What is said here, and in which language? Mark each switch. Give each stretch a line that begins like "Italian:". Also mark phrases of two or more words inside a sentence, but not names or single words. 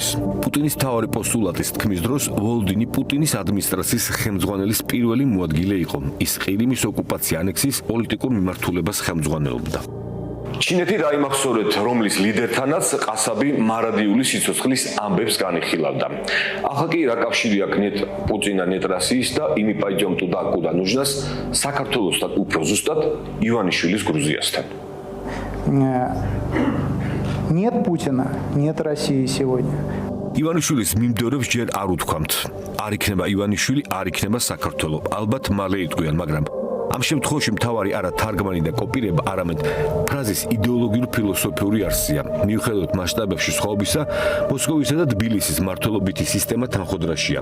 Georgian: პუტინის მთავარი პოსტულატის თქმის დროს ვოლოდინი პუტინის ადმინისტრაციის ხელმძღვანელის პირველი მოადგილე იყო. ის ყირიმის ოკუპაცია ანექსის პოლიტიკურ მიმართულებას ხელმძღვანელობდა. ჩინეთი დაიმახსოვრეთ, რომლის ლიდერთანაც ყასაბი მარადიული სიცოცხლის ამბებს განიხილავდა. ახლა კი რა კავშირი აქვს
Russian: Нет Путина, нет России
Georgian: და
Russian: и мы пойдём туда, куда нужно
Georgian: საქართველოსთან უფრო ზუსტად ივანიშვილის გრუზიასთან.
Russian: Нет Путина, нет России сегодня.
Georgian: ივანიშვილის მიმდევრებს ჯერ არ უთქვამთ. არ იქნება ივანიშვილი, არ იქნება საქართველო. ალბათ მალე იტყვიან, მაგრამ ამ შემთხვევაში მთავარი არა თარგმანი და კოპირება, არამედ ფრაზის იდეოლოგიური ფილოსოფიური არსია. მიუხედავად მასშტაბებში სხვაობისა, მოსკოვისა და თბილისის მმართველობითი სისტემა თანხოდრაშია.